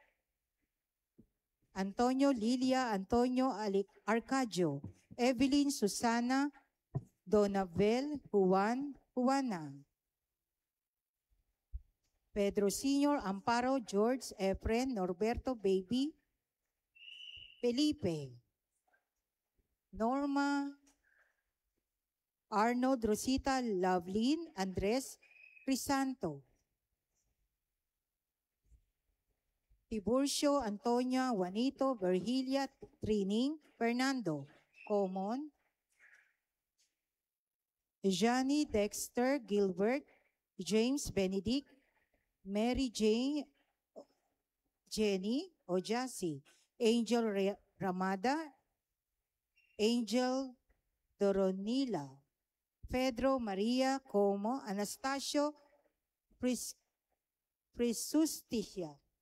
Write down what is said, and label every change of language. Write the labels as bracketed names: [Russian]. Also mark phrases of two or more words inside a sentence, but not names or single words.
[Filipino] Antonio, Lilia, Antonio, Arcadio, Evelyn, Susana, Donabel, Juan, Juana, Pedro Sr., Amparo, George, Efren, Norberto, Baby, Felipe, Norma, Arnold, Rosita, Lovelyn, Andres, Crisanto, Tiburcio, Antonia, Juanito, Virgilia, Trining, Fernando, Common, Johnny, Dexter, Gilbert, James, Benedict, Mary Jane, Jenny, o Jassy, Angel Ramada, Angel Doronila, Pedro Maria Como, Anastasio Prisusticia,